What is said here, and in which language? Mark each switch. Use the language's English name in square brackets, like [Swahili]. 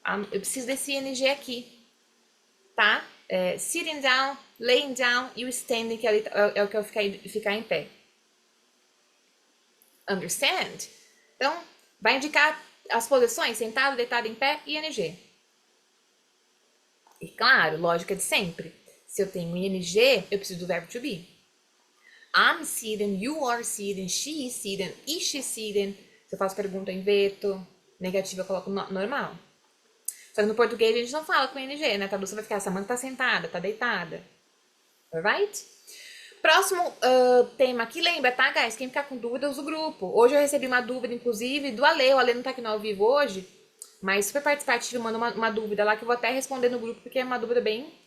[Portuguese] Eu preciso desse ing aqui, tá? [English] Sitting down, laying down [Portuguese] e o standing, que é o que eu ficar em pé. Understand? Então, vai indicar as posições, sentado, deitado, em pé e ing. E claro, lógica de sempre. Se eu tenho ing, eu preciso do verbo to be. [English] I'm sitting, you are sitting, she is sitting, is she sitting. [Portuguese] Se eu faço pergunta, eu inverto. Negativa, eu coloco normal. Só que no português a gente não fala com ing, né? A tradução vai ficar, Samantha tá sentada, tá deitada. Alright? Próximo tema aqui, lembra, tá, guys? Quem ficar com dúvida, usa o grupo. Hoje eu recebi uma dúvida, inclusive, do Ale. O Ale não tá aqui no ao vivo hoje, mas super participativo, manda uma dúvida lá que eu vou até responder no grupo, porque é uma dúvida bem...